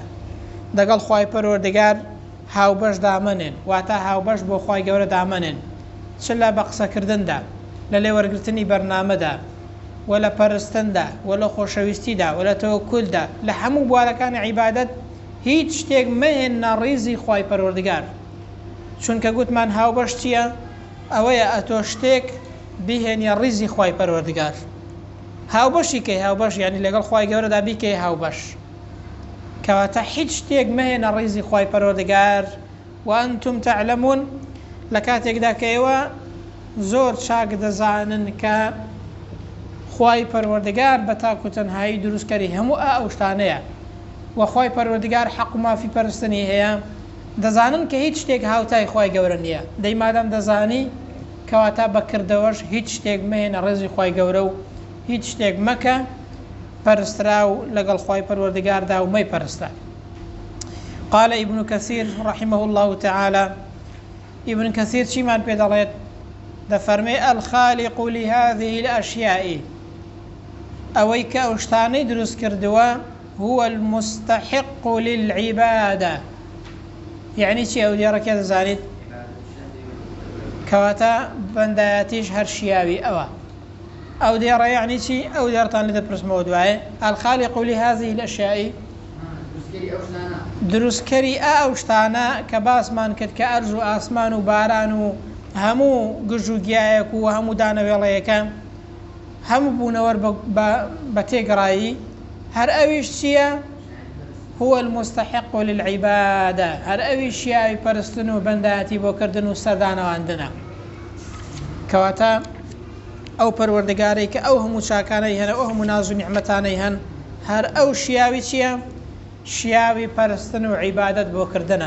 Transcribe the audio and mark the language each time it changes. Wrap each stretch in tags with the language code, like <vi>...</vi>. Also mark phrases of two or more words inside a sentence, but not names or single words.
<ckb>دەگەڵ خوای پەروەردگار هاوبەش دامەنێن واتە هاوبەش بۆ خوای گەورە دامەنێن چ لە بە قسەکردندا لە لێوەرگرتنی بەرنامەدا و لە پەرستندا و لە خۆشەویستیدا و لە تەوەکولدا لە هەموو بوارەکانی عیبادەت هیچ شتێک مەهێنە ڕیزی خوای پەروەردگار. چونکە گوتمان هاوبەش چییە؟ ئەوەیە ئەتۆ شتێک بیهێنی ڕیزی خوای پەروەردگار. هاوبەشی کەی هاوبەش یعنی لەگەڵ خوای گەورەدا بیکەی هاوبەش. کەواتە هیچ شتێک مەهێنە ڕیزی خوای پەروەردگار</ckb> <ar>وأنتم تعلمون</ar> <ckb>لە کاتێکدا کە ئێوە زۆر چاک دەزانن کە خوای پەروەردگار بە تاکوتەنهایی دروستکەری هەموو ئەو شتانەیە و خوای پەروەردگار حەق و مافی پەرستنی هەیە. دەزانن کە هیچ شتێک هاوتای خوای گەورە نییە. دەی مادام دەزانی کەواتە بەکردەوەش هیچ شتێک مەهێنە ڕێزی خوای گەورە و هیچ شتێک مەکە پەرسترا و لەگەڵ خوای پەروەردگاردا و مەی پەرستە.</ckb> <ar>قال ابن كثير رحمه الله تعالى ابن كثير</ar> <ckb>چیمان پێ دەڵێت؟ دەفەرمێ</ckb> <ar>الخالق لهذه الأشياء</ar> <ckb>ئەوەی کە ئەو شتانەی دروست کردووە</ckb> <ar>هو المستحق للعبادة.</ar> <ckb>يعني چی ئەو دیێڕەکە دەزانیت؟ کەواتە بەندایەتیش هەر شیاوی ئەوە. ئەو دیێڕە یعنی چی؟ ئەو دیێڕتان لێ دەپرسمەوە دوایێ.</ckb> <ar>الخالق لهذه الأشياء</ar> <ckb>دروستکەری ئەو شتانە کە باسمان کرد کە ئەرز و ئاسمان و باران و هەموو گژوگیایەک و هەموو دانەوێڵەیەەکە هەموو بوونەوە بە تێگەڕایی هەر ئەویش چییە؟</ckb> <ar>هو المستحق للعبادة.</ar> <ckb>هەر ئەوی شیاوی پەرستن و بەندایەتی بۆکردن و سەردانەواندنە. کەواتە ئەو پەروەردگارەی کە ئەو هەموو چاکانەی هەن ئەو هەموو ناز و نیعمەتانەی هەن هەر ئەو شیاوی چییە؟ شیاوی پەرستن و عیبادەت بۆکردنە.</ckb>